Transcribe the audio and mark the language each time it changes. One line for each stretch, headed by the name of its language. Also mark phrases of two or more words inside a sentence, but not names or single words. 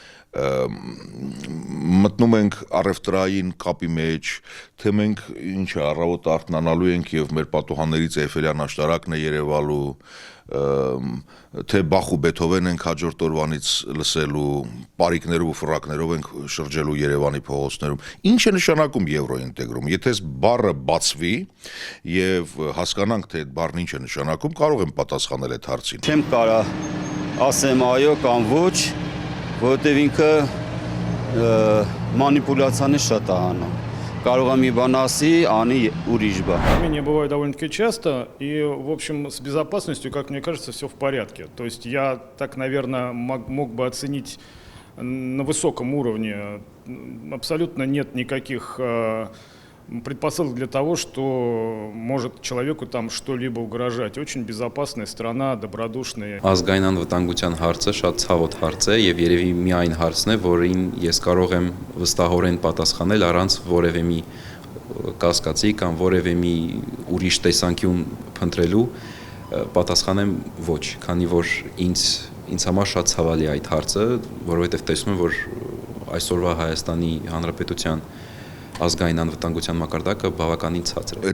Armenian: Մտնում ենք առևտրային կապի մեջ, թե մենք ինչ առավոտ արթնանալու ենք եւ մեր պատուհաններից Էյֆելյան աշտարակն է երևալու, թե Բախ ու Բեթհովեն ենք հաջորդ օրվանից լսելու, պարիկներով ու ֆրակներով ենք շրջելու Երևանի փողոցներում։ Ինչ է նշանակում եվրոինտեգրում։ Եթե այս բառը բացվի եւ հասկանանք, թե այդ բառն ինչ է նշանակում, կարող եմ պատասխանել այդ հարցին։ Չեմ կարա ասեմ այո կամ ոչ, որովհետև ինքը մանիպուլյացիաներ շատ է անում։ Կարող է մի бан ասի, անի ուրիշ բան։
Russian: Изменения бывают довольно-таки часто, и, в общем, с безопасностью, как мне кажется, все в порядке. То есть я так, наверное, мог бы оценить на высоком уровне. Абсолютно нет никаких предпосылок для того, что может человеку там что-либо угрожать. Очень безопасная страна, добродушная.
Armenian: Ազգային անվտանգության հարցը շատ ցավոտ հարց է եւ երևի միայն հարցն է, որին ես կարող եմ վստահորեն պատասխանել առանց որևէ մի կասկածի կամ որևէ մի ուրիշ տեսանկյուն փնտրելու, պատասխանեմ ոչ, քանի որ ինձ համար շատ ցավալի է այդ հարցը, որովհետեւ տեսնում եմ, որ այսօրվա Հայաստանի Հանրապետության ազգային անվտանգության մակարդակը բավականին ցածր է։